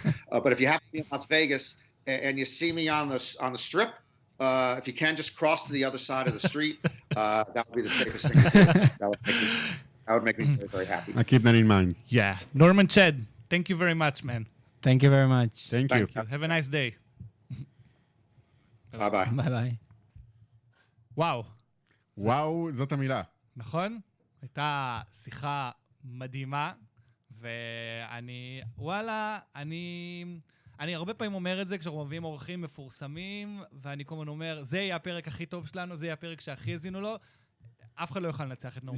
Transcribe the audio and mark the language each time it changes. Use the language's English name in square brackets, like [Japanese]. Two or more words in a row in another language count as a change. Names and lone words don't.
[English] But if you happen to be in Las Vegas and you see me on the strip. If you can, just cross to the other side of the street. That would be the safest thing to do. That would make me very, very happy. I keep that in mind. Yeah. Norman Chad, thank you very much, man. Thank you very much. Thank you. Have a nice day. bye bye. bye bye. וואו. וואו, [Hebrew] זאת המילה. נכון? הייתה שיחה מדהימה, ואני, וואלה, אני הרבה פעמים אומר את זה כשאנחנו מביאים אורחים מפורסמים, ואני כל הזמן אומר, זה יהיה הפרק הכי טוב שלנו, זה יהיה הפרק שהכי הזינו לו, אף אחד לא יוכל לנצח את נורמן.